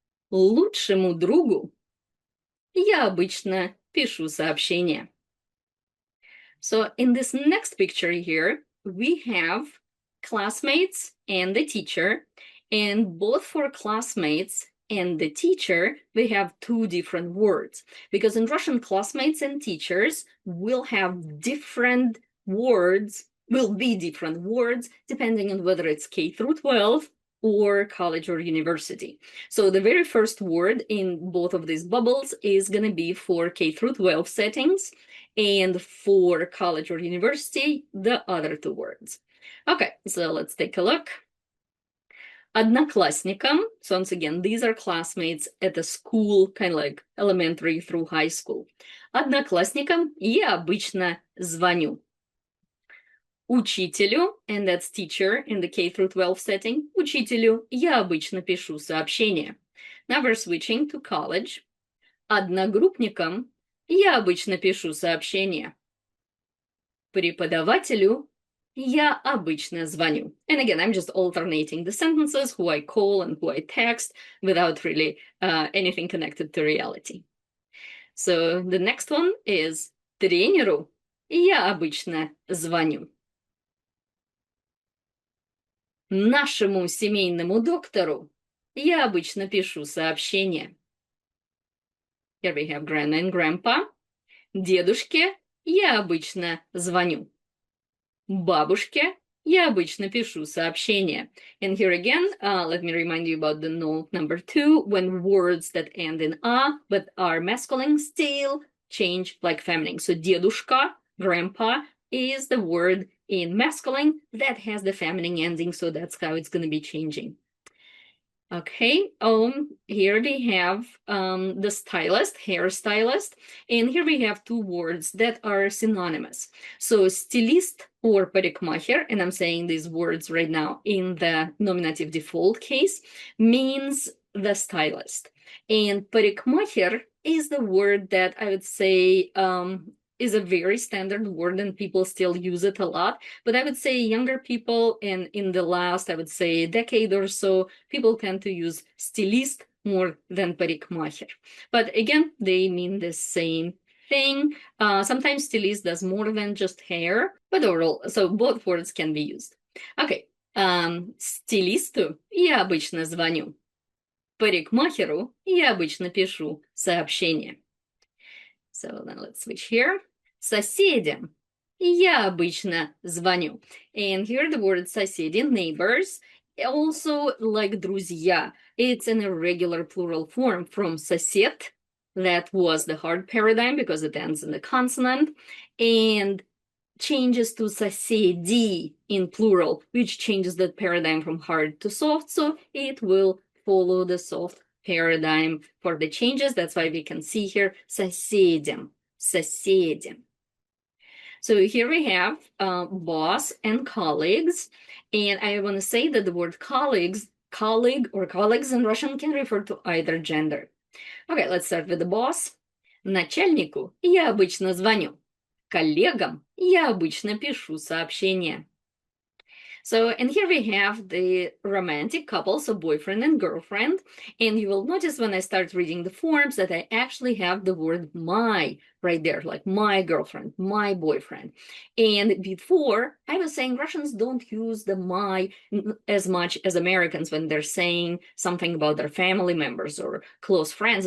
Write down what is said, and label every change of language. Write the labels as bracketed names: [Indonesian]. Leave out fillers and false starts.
[Russian] Лучшему другу я обычно пишу сообщение. [English] So in this next picture here, we have classmates and the teacher, and both for classmates and the teacher, we have 2 different words, because in Russian, classmates and teachers will have different words, will be different words, depending on whether it's K through 12 or college or university. So the very first word in both of these bubbles is going to be for K through 12 settings, and for college or university, the other 2 words. Okay, so let's take a look. Одноклассникам, so once again, these are classmates at a school, kind of like elementary through high school. [Russian] Одноклассникам я обычно звоню. [English] Учителю, and that's teacher in the K through 12 setting, [Russian] учителю я обычно пишу сообщение. [English] Now we're switching to college. [Russian] Одногруппникам я обычно пишу сообщение. Преподавателю я обычно звоню. [English] And again, I'm just alternating the sentences, who I call and who I text, without really anything connected to reality. So the next one is [Russian] тренеру я обычно звоню. Нашему семейному доктору я обычно пишу сообщение. [English] Here we have grandma and grandpa. [Russian] Дедушке я обычно звоню. Бабушке я обычно пишу сообщение. [English] And here again, let me remind you about the note number 2, when words that end in a but are masculine still change like feminine. So дедушка, grandpa, is the word in masculine that has the feminine ending, so that's how it's going to be changing. Okay, here we have the stylist, hairstylist, and here we have 2 words that are synonymous. So stylist or parikmacher, and I'm saying these words right now in the nominative default case, means the stylist. And parikmacher is the word that I would say is a very standard word and people still use it a lot. But I would say younger people, and in the last, I would say, decade or so, people tend to use stylist more than parikmacher. But again, they mean the same thing. Sometimes stylist does more than just hair, but overall, so both words can be used. Okay, [Russian] стилисту я обычно звоню. Парикмахеру я обычно пишу сообщение. [English] So then let's switch here. [Russian] Соседям я обычно звоню. [English] And here the word соседи, neighbors, also like друзья. It's an irregular plural form from сосед. That was the hard paradigm because it ends in the consonant. And changes to соседи in plural, which changes the paradigm from hard to soft. So it will follow the soft paradigm for the changes. That's why we can see here соседям, соседям. So here we have boss and colleagues. And I want to say that the word colleagues, colleague or colleagues in Russian can refer to either gender. Okay, let's start with the boss. [Russian] Начальнику я обычно звоню. Коллегам я обычно пишу сообщения. [English] So, and here we have the romantic couple, so boyfriend and girlfriend. And you will notice when I start reading the forms that I actually have the word my right there, like my girlfriend, my boyfriend. And before, I was saying Russians don't use the my as much as Americans when they're saying something about their family members or close friends.